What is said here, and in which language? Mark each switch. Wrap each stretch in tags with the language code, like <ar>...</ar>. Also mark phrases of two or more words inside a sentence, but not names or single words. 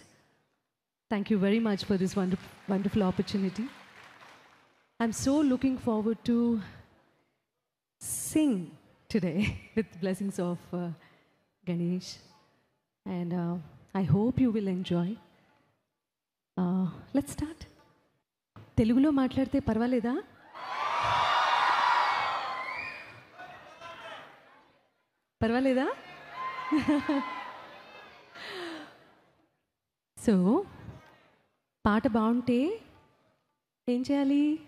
<en>Thank you very much for this wonderful opportunity. I'm so looking forward to sing today with the blessings of Ganesh. And I hope you will enjoy. Let's start.</en> <te>తెలుగులో మాట్లాడితే పర్వాలేదా? పర్వాలేదా? సో పాట బాగుంటే ఏం చేయాలి?</te>